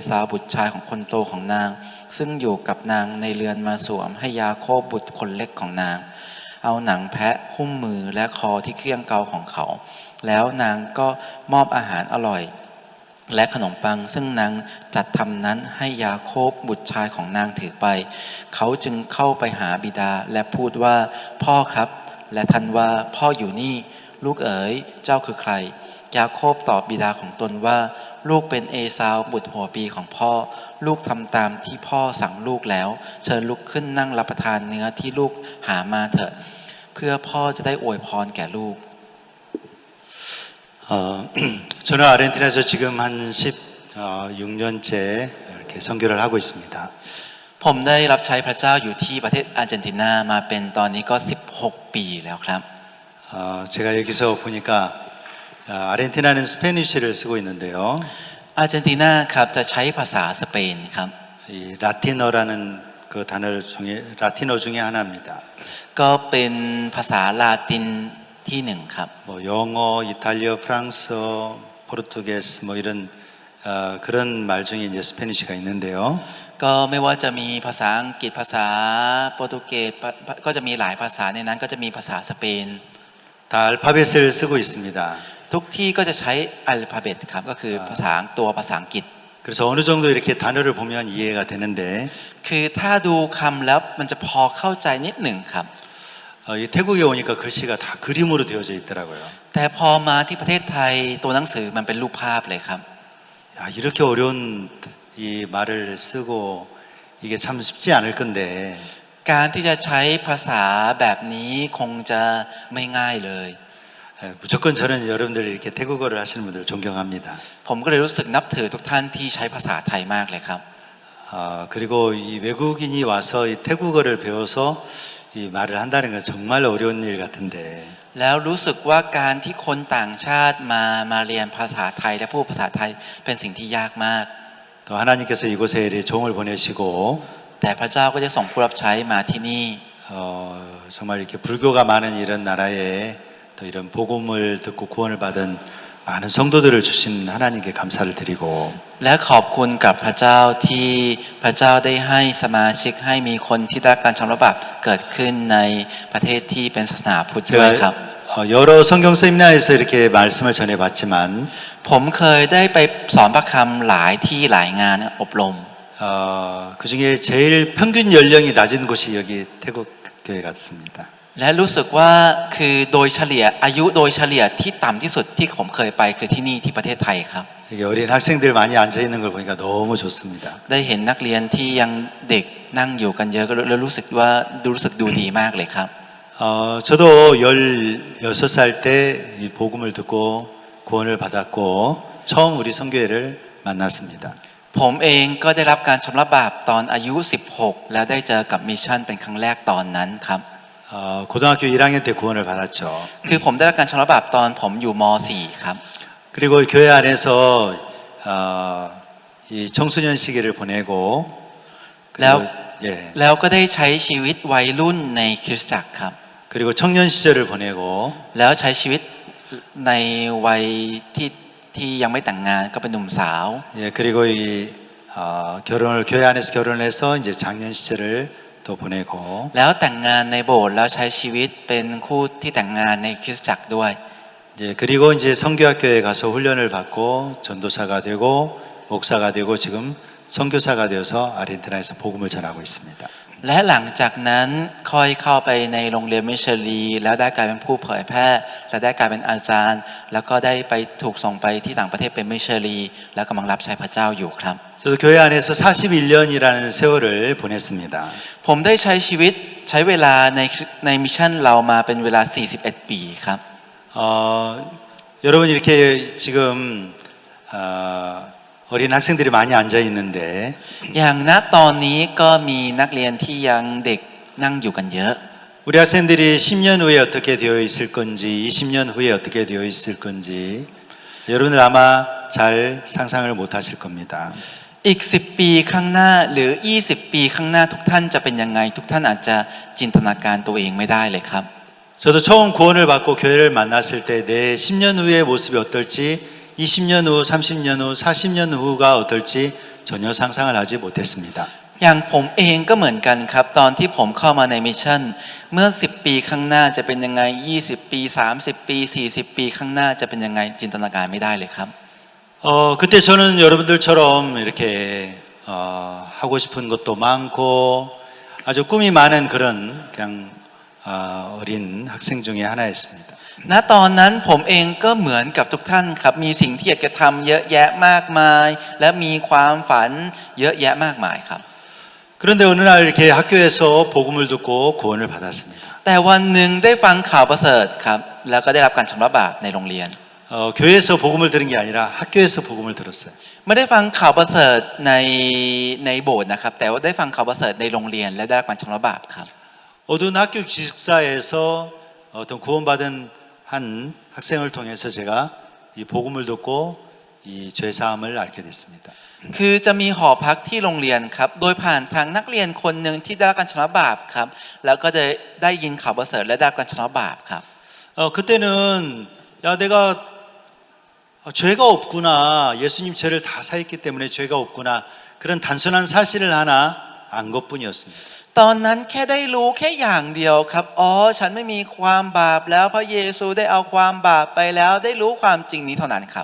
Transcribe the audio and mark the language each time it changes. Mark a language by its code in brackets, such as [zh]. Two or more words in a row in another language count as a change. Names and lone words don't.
[th] ซาวบุตรชายของคนโตของนางซึ่งอยู่กับนางในเรือนมาสวมให้ยาโคบบุตรคนเล็กของนางเอาหนังแพะหุ้มมือและคอที่เกลี้ยงเกลาของเขาแล้วนางก็มอบอาหารอร่อยและขนมปังซึ่งนางจัดทำนั้นให้ยาโคบบุตรชายของนางถือไปเขาจึงเข้าไปหาบิดาและพูดว่าพ่อครับและท่านว่าพ่ออยู่นี่ลูกเอ๋ยเจ้าคือใคร ยาโคบตอบบิดาของตนว่าลูกเป็นเอซาวบุตรหัวปีของพ่อลูกทำตามที่พ่อสั่งลูกแล้วเชิญลุกขึ้นนั่งรับประทานเนื้อที่ลูกหามาเถอะเพื่อพ่อจะได้อวยพรแก่ลูก [ko] 저는 아르헨티나에서 지금 한 16년째 이렇게 선교를 하고 있습니다. [th] ผมได้รับใช้พระเจ้าอยู่ที่ประเทศอาร์เจนตินามาเป็นตอนนี้ก็16 ปีแล้วครับ [ko] 제가 여기서 보니까 아르헨티나는 스페니쉬를 쓰고 있는데요. [th] อาร์เจนตินาครับจะใช้ภาษาสเปนครับ [ko] 이 라틴어라는 그 단어 중에 라틴어 중에 하나입니다. [th] ก็เป็นภาษาลาตินที่หนึ่งครับ [ko] 뭐 영어, 이탈리아, 프랑스어, 포르투게스 뭐 이런 그런 말 중에 이제 스페니쉬가 있는데요. [th] ก็ไม่ว่าจะมีภาษาอังกฤษภาษาโปรตุเกสก็จะมีหลายภาษาในนั้นก็จะมีภาษาสเปน [ko] 다 알파벳을 쓰고 있습니다. [th] ทุกที่ก็จะใช้อัลฟาเบตครับก็คือภาษาอังกฤษ [ko] 그래서 어느 정도 이렇게 단어를 보면 이해가 되는데 [th] คือถ้าดูคำแล้วมันจะพอเข้าใจนิดหนึ่งครับ [ko] 이 태국에 오니까 글씨가 다 그림으로 되어져 있더라고요. [th] แต่พอมาที่ประเทศไทยตัวหนังสือมันเป็นรูปภาพเลยครับ [ko] 야, 이렇게 어려운 이 말을 쓰고 이게 참 쉽지 않을 건데 [th] การที่จะใช้ภาษาแบบนี้คงจะไม่ง่ายเลย [ko] 무조건 저는 여러분들 이렇게 태국어를 하시는 분들 존경합니다. [th] ผมก็เลยรู้สึกนับถือทุกท่านที่ใช้ภาษาไทยมากเลยครับ [ko] 그리고 이 외국인이 와서 이 태국어를 배워서 이 말을 한다는 건 정말 어려운 일 같은데 [th] แล้วรู้สึกว่าการที่คนต่างชาติมาเรียนภาษาไทยและพูดภาษาไทยเป็นสิ่งที่ยากมาก [ko] 또 하나님께서 이곳에 이렇게 종을 보내시고 [th] แต่พระเจ้าก็จะส่งผู้รับใช้มาที่นี่ [ko] 정말 이렇게 불교가 많은 이런 나라에 또 이런 복음을 듣고 구원을 받은 많은 성도들을 주신 하나님께 감사를 드리고 [th] และขอบคุณกับพระเจ้าที่พระเจ้าได้ให้สมาชิกให้มีคนที่ได้การชำระบาปเกิดขึ้นในประเทศที่เป็นศาสนาพุทธด้วยครับ [ko] 여러 성경 세미나에서 이렇게 말씀을 전해봤지만 [th] ผมเคยได้ไปสอนพระคำหลายที่หลายงานอบรม [ko] 그 중에 제일 평균 연령이 낮은 곳이 여기 태국 교회 같습니다. [th] และรู้สึกว่าคือโดยเฉลี่ยอายุโดยเฉลี่ยที่ต่ำที่สุดที่ผมเคยไปคือที่นี่ที่ประเทศไทยครับ [ko] 여기 어린 학생들 많이 앉아 있는 걸 보니까 너무 좋습니다. [th] ได้เห็นนักเรียนที่ยังเด็กนั่งอยู่กันเยอะก็เลยรู้สึกว่ารู้สึกดูดีมากเลยครับ [ko] 저도 16살 때 이 복음을 듣고 구원을 받았고 처음 우리 선교회를 만났습니다. [th] ผมเองก็ได้รับการชำระบาปตอนอายุ16และได้เจอกับมิชชั่นเป็นครั้งแรกตอนนั้นครับ [ko] 고등학교 1학년 때 구원을 받았죠. [th] คือผมได้รับการชำระบาปตอนผมอยู่ม .4 ครับ [ko] 그리고 교회 안에서 이 청소년 시기를 보내고 그리고, 예. [th] แล้วก็ได้ใช้ชีวิตวัยรุ่นในคริสตจักรครับ [ko] 그리고 청년 시절을 보내고 [th] แล้วใช้ชีวิตในวัยที่ยังไม่แต่งงานก็เป็นหนุ่มสาว [ko] 예, 그리고 이 교회 안에서 결혼을 해서 이제 장년 시절을 또 보내고 [th] แล้วแต่งงานในโบสถ์แล้วใช้ชีวิตเป็นคู่ที่แต่งงานในคริสตจักรด้วย [ko] 이제 그리고 이제 성교학교에 가서 훈련을 받고 전도사가 되고 목사가 되고 지금 선교사가 되어서 아르헨티나에서 복음을 전하고 있습니다. [th] และหลังจากนั้นค่อยเข้าไปในโรงเรียนมิชลีแล้วได้กลายเป็นผู้เผยแพร่และได้กลายเป็นอาจารย์ แล้วก็ได้ไปถูกส่งไปที่ต่างประเทศเป็นมิชลีแล้วกำลังรับใช้พระเจ้าอยู่ครับ [ko] 저도 교회 안에서 41년이라는 세월을 보냈습니다. [th] ผมได้ใช้ชีวิตใช้เวลาในมิชชั่นเรามาเป็นเวลา41 ปีครับ [ko] 여러분 이렇게 지금 어린 학생들이 많이 앉아 있는데 [th] อย่างณตอนนี้ก็มีนักเรียนที่ยังเด็กนั่งอยู่กันเยอะ [ko] 우리 학생들이 10년 후에 어떻게 되어 있을 건지 20년 후에 어떻게 되어 있을 건지 여러분들 아마 잘 상상을 못 하실 겁니다. [th] อีก10 ปีข้างหน้าหรือ20 ปีข้างหน้าทุกท่านจะเป็นยังไงทุกท่านอาจจะจินตนาการตัวเองไม่ได้เลยครับ [ko] 저도 처음 구원을 받고 교회를 만났을 때 내 10년 후의 모습이 어떨지 20년 후, 30년 후, 40년 후가 어떨지 전혀 상상을 하지 못했습니다. [th] อย่างผมเองก็เหมือนกันครับตอนที่ผมเข้ามาในมิชชั่นเมื่อ10 ปีข้างหน้าจะเป็นยังไง20 ปี30 ปี40 ปีข้างหน้าจะเป็นยังไงจินตนาการไม่ได้เลยครับ [ko] 그때 저는 여러분들처럼 이렇게 하고 싶은 것도 많고 아주 꿈이 많은 그런 그냥 어린 학생 중에 하나였습니다. [th] ณตอนนั้นผมเองก็เหมือนกับทุกท่านครับมีสิ่งที่อยากจะทำเยอะแยะมากมาย และมีความฝันเยอะแยะมากมายครับ [ko] 그런데 어느 날 이렇게 학교에서 복음을 듣고 구원을 받았습니다. [th] แต่วันหนึ่งได้ฟังข่าวประเสริฐครับแล้วก็ได้รับการชำระบาปในโรงเรียน [ko] 교회에서 복음을 들은 게 아니라 학교에서 복음을 들었어요. [th] ไม่ได้ฟังข่าวประเสริฐในโบสถ์นะครับแต่ว่าได้ฟังข่าวประเสริฐในโรงเรียนและได้รับการชำระบาปครับ [ko] 어두운 학교 기숙사에서 어떤 구원받은 한 학생을 통해서 제가 이 복음을 듣고 이 죄사함을 알게 됐습니다. [th] คือจะมีหอพักที่โรงเรียนครับโดยผ่านทางนักเรียนคนหนึ่งที่ได้รับการชำระบาปครับแล้วก็ได้ยินข่าวประเสริฐและได้รับการชำระบาปครับ [ko] 그때는 야 내가 죄가 없구나 예수님 죄를 다 사했기 때문에 죄가 없구나 그런 단순한 사실을 하나 안 것뿐이었습니다. [th] ตอนนั้นแค่ได้รู้แค่อย่างเดียวครับอ๋อฉันไม่มีความบาปแล้วพระเยซูได้เอาความบาปไปแล้วได้รู้ความจริงนี้เท่านั้นครับ